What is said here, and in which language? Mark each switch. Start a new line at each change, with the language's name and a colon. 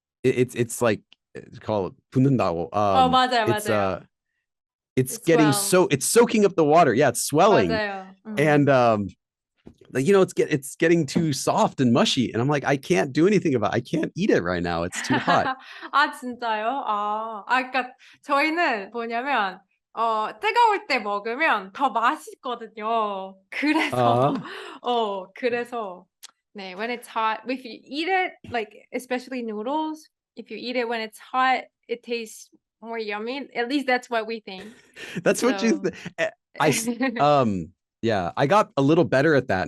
English: it's like, it's called 붙는다고.
Korean: 맞아요, 맞아요.
English: It's It's getting well, so, it's soaking up the water. Yeah, it's swelling,
Korean: 맞아요.
English: and like, you know, it's getting too soft and mushy, and I'm like, I can't do anything about it. I can't eat it right now. It's too hot.
Korean: 아, 진짜요? 그러니까 저희는 뭐냐면, 뜨거울 때 먹으면 더 맛있거든요. 그래서, Uh, 그래서, 네,
English: when it's hot, if you eat it, like, especially noodles, if you eat it when it's hot, it tastes more yummy. At least that's what we think. That's what you. So, I yeah, I got a little better at that.